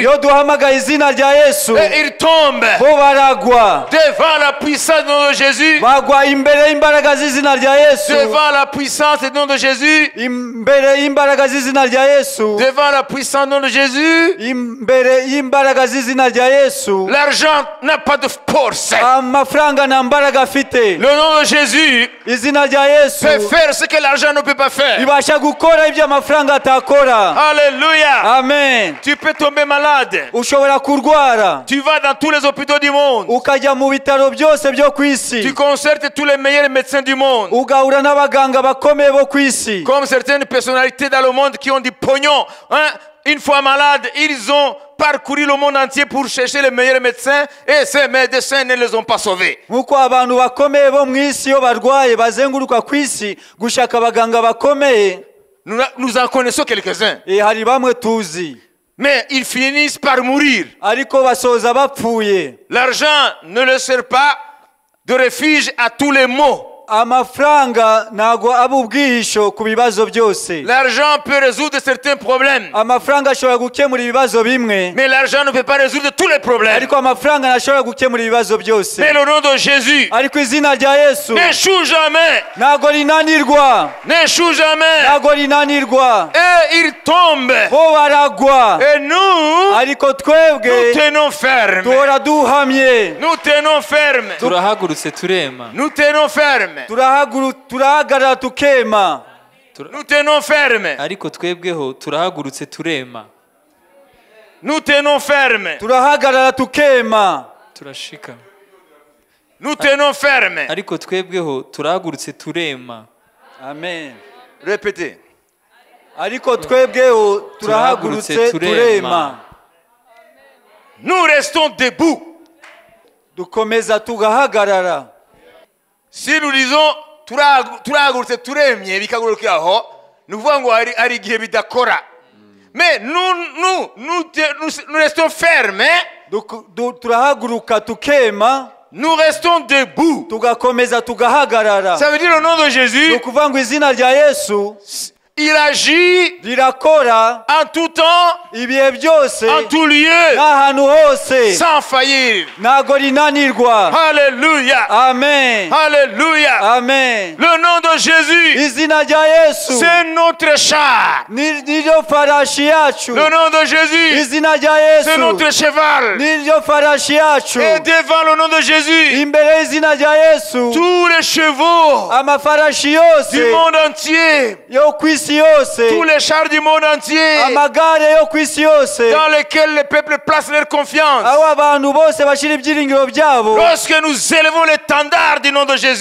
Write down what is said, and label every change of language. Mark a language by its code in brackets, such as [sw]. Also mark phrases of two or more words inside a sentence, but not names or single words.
[rw] iyo duhamagaye izina rya Yesu, [fr] et ils tombent [rw] bo baragwa, [fr] devant la puissance du nom de Jésus, [rw] bagwa imbere y'imbaraga z'izina rya Yesu, [fr] devant la puissance du nom de Jésus, [rw] imbere y'imbaraga z'izina rya Yesu, [fr] devant la puissance du nom de Jésus. [rw] imbere y'imbaraga z'izina rya Yesu. [fr] L'argent n'a pas de force. [rw] Amafaranga nta mbaraga afite. [fr] Le nom de Jésus [rw] izina rya Yesu [fr] peut faire ce que l'argent ne peut pas faire. [rw] ibasha gukora ibyo amafaranga atakora. [fr] Alléluia. Amen. Tu peux tomber malade. [rw] Ushobora kurwara, [fr] Tu vas dans tous les hôpitaux du monde. [rw] ukajya mu bitaro byose byo ku [fr] Tu [rw] isi, [fr] concertes tous les meilleurs médecins du monde. [rw] ugahura n'abaganga bakomeye bo ku isi, [fr] Comme certaines personnalités dans le monde qui ont du pognon. Hein? Une fois malades, ils ont parcouru le monde entier pour chercher les meilleurs médecins et ces médecins ne les ont pas sauvés. [rw] nk'uko abantu bakomeye bo mu isi iyo barwaye bazenguruka ku isi gushaka abaganga bakomeye. [fr] Nous en connaissons quelques-uns. [rw] Hari bamwe tuzi, [fr] Mais ils finissent par mourir. [rw] ariko basoza bapfuye. [fr] L'argent ne leur sert pas de refuge à tous les maux. [rw] Amafaranga ntago aba ubwihisho ku bibazo byose. [fr] L'argent peut résoudre certains problèmes. [rw] Amafaranga ashobora gukemura ibibazo bimwe, [fr] Mais l'argent ne peut pas résoudre tous les problèmes. [rw] ariko amafaranga ntashobora gukemura ibibazo byose. [fr] Mais le nom de Jésus [rw] ariko izina rya Yesu [fr] n'échoue jamais. [rw] ntago rinanirwa, [fr] N'échoue jamais. [rw] ntago rinanirwa. [fr] Et il tombe. [rw] Bo baragwa, [fr] Et nous, [rw] ariko twebwe [fr] nous tenons ferme. [rw] duhora duhamye, [fr] Nous tenons ferme. [rw] turahagurutse turema. [fr] Nous tenons ferme. [rw] turahagarara tukema. [fr] Nous tenons ferme. [rw] ariko twebweho turahagurutse turema. [fr] Nous tenons ferme. [rw] turahagarara tukema. turashika. [fr] Nous tenons ferme. [rw] ariko twebweho turahagurutse turema. Amen. [fr] Répétez. [rw] ariko twebweho turahagurutse turema. [fr] Nous restons debout. [rw] dukomeza tugahagarara. [fr] Si nous disons [rw] turahagurutse turemye bikagurukira aho, ni ukuvuga ngo hari igihe bidakora. [fr] Mais nous restons fermes. [rw] turahaguruka tukema. [fr] Nous restons debout. [rw] tugakomeza tugahagarara. [fr] Ça veut dire le nom de Jésus. [rw] ni ukuvuga ngo izina rya Yesu [fr] Il agit [rw] rirakora [fr] en tout temps, [rw] ibihe byose, [fr] en tout lieu, [rw] n'ahantu hose, [fr] sans faillir. [rw] ntago rinanirwa. Alléluia. Amen. Alléluia. Amen. [fr] Le nom de Jésus, [rw] izina rya Yesu [fr] c'est notre char. [rw] niryo farashi yacu. [fr] Le nom de Jésus, [rw] izina rya [fr] c'est [rw] Yesu [fr] notre cheval. [rw] niryo farashi yacu. [fr] Et devant le nom de Jésus, [rw] imbere y'izina rya Yesu [fr] tous les chevaux [rw] amafarashi [fr] du [rw] yose [fr] monde entier, [rw] yo ku isi [fr] tous [rw] yose, [fr] les chars du monde entier, [rw] amagare yo ku isi yose, [fr] dans lesquels le peuple place leur confiance. [rw] aho abantu bose bashyira ibyiringiro byabo. [fr] Lorsque nous élevons l'étendard du nom de Jésus,